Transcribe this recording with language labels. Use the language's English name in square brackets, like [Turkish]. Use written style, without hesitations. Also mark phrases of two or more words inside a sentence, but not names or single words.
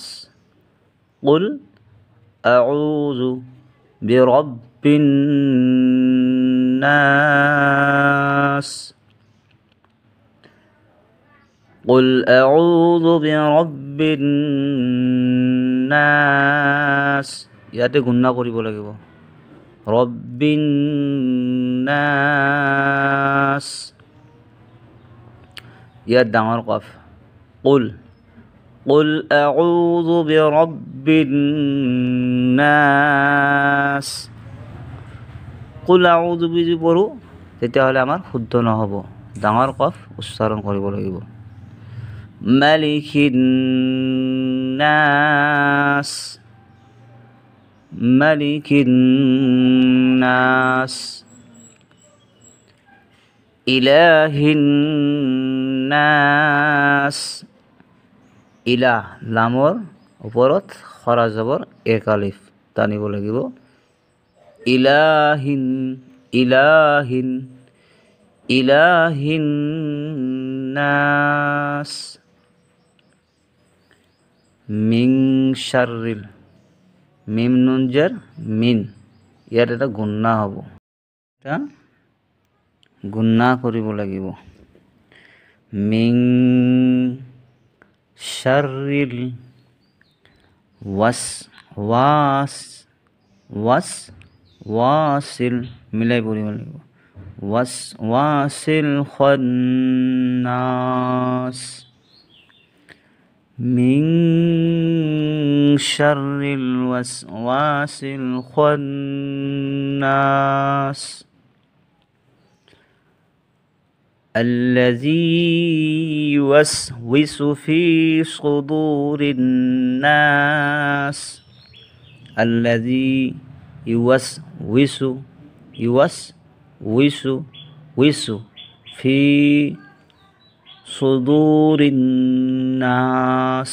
[Arabic] قل أعوذ برب الناس. قل أعوذ برب الناس. [Assamese] ইয়াতে গুণনা কৰিব লাগিব। [Arabic] رب الناس, [Assamese] ইয়াত ডাঙৰ কফ। [Arabic] قل قل أعوذ برب الناس. قل أعوذ [Assamese] বুলি পঢ়ো, তেতিয়াহ'লে আমাৰ শুদ্ধ নহ'ব, ডাঙৰ কফ উচ্চাৰণ কৰিব লাগিব। [Arabic] ملك الناس. ملك الناس. إله الناس. ইলাহ, [Assamese] লামৰ ওপৰত খৰা জবৰ এক আলিফ টানিব লাগিব। [Arabic] إله، إله، إله الناس. من شر, [Assamese] মিম নুন জেৰ মিন, ইয়াত এটা গুণনা হ'ব, এটা গুণনা কৰিব লাগিব। [Arabic] من شر الوسواس, [Assamese] মিলাই পঢ়িব লাগিব। [Arabic] الوسواس الخناس. من شر الوسواس الخناس. الذي يوسوس في صدور الناس. الذي يوسوس في صدور الناس.